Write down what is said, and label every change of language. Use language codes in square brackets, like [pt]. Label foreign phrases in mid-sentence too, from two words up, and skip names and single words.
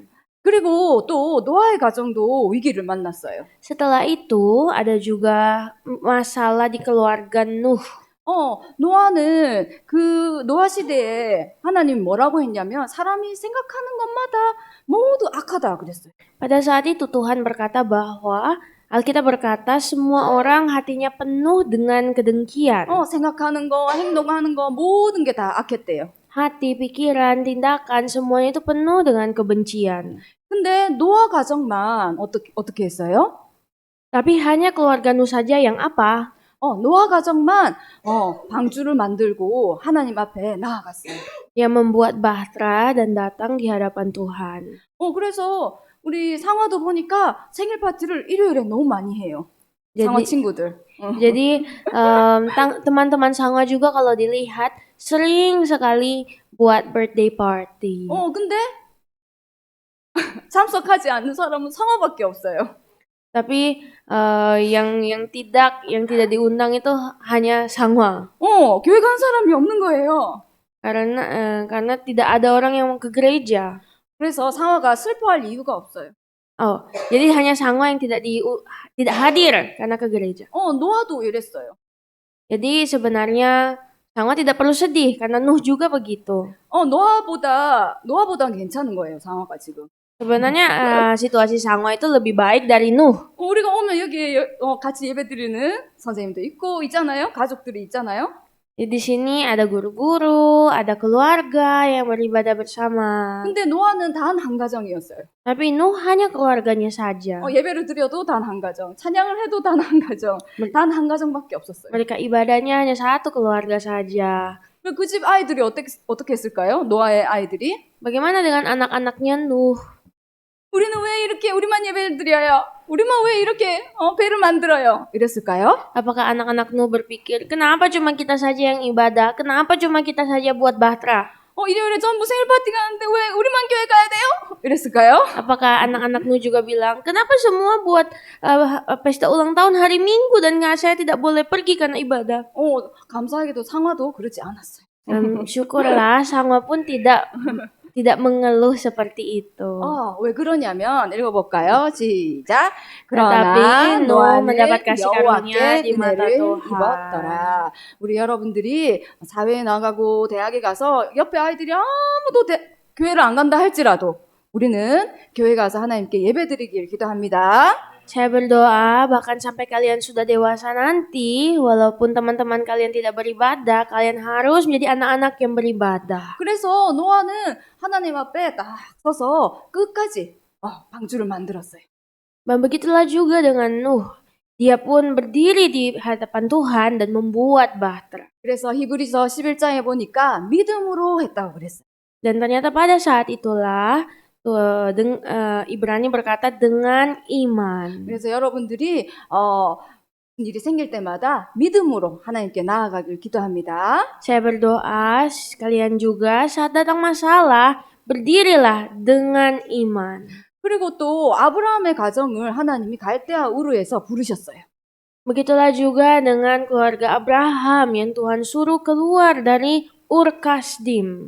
[ko] 그리고 또 노아의 가정도 위기를 만났어요. [id] Setelah itu ada juga masalah di keluarga Nuh. [ko] 노아는 그 노아 시대에 하나님 뭐라고 했냐면 사람이 생각하는 것마다 모두 악하다 그랬어요. [id] Pada saat itu Tuhan berkata bahwa Alkitab berkata semua orang hatinya penuh dengan kedengkian. [ko] 생각하는 거, 행동하는 거 모든 게 다 악했대요. [id] Hati, pikiran, tindakan semuanya itu penuh dengan kebencian. [ko] 근데 노아 가정만 어떻게 했어요? [id] Tapi hanya keluarga Nuh saja yang apa? [ko] 노아 가정만 방주를 만들고 하나님 앞에 나아갔어요. [id] Yang membuat bahtera dan datang di hadapan Tuhan. [ko] 그래서 우리 상화도 보니까 생일 파티를 일요일에 너무 많이 해요. 상화 친구들. [id] Jadi teman-teman Sangha juga kalau dilihat sering sekali buat [en] birthday party. [ko] 근데 참석하지 않는 사람은 상화밖에 없어요. [id] Tapi yang tidak diundang itu hanya Sangha. [ko] 교회 간 사람이 없는 거예요. [id] Karena tidak ada orang yang ke gereja. [ko] 그래서 상화가 슬퍼할 이유가 없어요. [id] Jadi hanya Sangha yang tidak hadir karena ke gereja. [ko] 노아도 이랬어요. [id] Jadi sebenarnya Sangha tidak perlu sedih karena Nuh juga begitu. [ko] 노아보다 괜찮은 거예요, 상화가 지금. [id] Sebenarnya situasi Sangha itu lebih baik dari Nuh. [ko] 우리가 오면 여기 같이 예배드리는 선생님도 있잖아요. 가족들이 있잖아요. [id] Di sini ada guru-guru, ada keluarga yang beribadah bersama. [ko] 근데 노아는 단 한 가정이었어요. [id] Tapi Nuh hanya keluarganya saja. [ko] 예배를 드려도 단 한 가정, 찬양을 해도 단 한 가정, 단 한 가정밖에 없었어요. [id] Mereka ibadahnya hanya satu keluarga saja. [ko] 그 집 아이들이 어떻게 했을까요? 노아의 아이들이? [id] Bagaimana dengan anak-anaknya Nuh? [ko] 우리는 왜 왜 이렇게 우리만 예배를 드려요? 우리만 왜 이렇게 배를 만들어요? 이랬을까요? [id] Apakah anak-anak Nuh berpikir, kenapa cuma kita saja yang ibadah? Kenapa cuma kita saja buat bahtera? [ko] 일요일에 전부 생일 파티 가는데 왜 우리만 교회 가야 돼요? 이랬을까요? [id] Apakah anak-anak Nuh juga bilang, kenapa semua buat pesta ulang tahun hari Minggu dan saya tidak boleh pergi karena ibadah? [ko] 감사하게도 상화도 그러지 않았어요. [id] Syukurlah Sangwa pun tidak mengeluh seperti itu. [ko] 왜 그러냐면 읽어볼까요? 시작. [id] Tetapi [ko] 그러나 [id] Nuh [ko] 노아는 [id] mendapat kasih karunia [ko] 여호와께 [id] di mata [ko] 은혜를 [id] Tuhan. [ko] 입었더라. 우리 여러분들이 사회에 나가고 대학에 가서 옆에 아이들이 아무도 교회를 안 간다 할지라도 우리는 교회 가서 하나님께 예배드리길 기도합니다. [id] Saya berdoa bahkan sampai kalian sudah dewasa nanti, walaupun teman-teman kalian tidak beribadah, kalian harus menjadi anak-anak yang beribadah. [ko] 그래서 노아는 하나님 앞에 딱 서서 끝까지 방주를 만들었어요. [id] Dan begitulah juga dengan Nuh. Dia pun berdiri di hadapan Tuhan dan membuat bahtera. [ko] 그래서 히브리서 11장에 보니까 믿음으로 했다고 그랬어요. [id] Dan ternyata pada saat itulah Ibrani berkata dengan iman. [ko] 그래서 여러분들이 일이 생길 때마다 믿음으로 하나님께 나아가길 기도합니다. [id] Saya berdoa kalian juga saat datang masalah berdirilah dengan iman. [ko] 그리고 또 아브라함의 가정을 하나님이 갈대아 우르에서 부르셨어요. [id] Begitulah juga dengan keluarga Abraham yang Tuhan suruh keluar dari Ur Kasdim.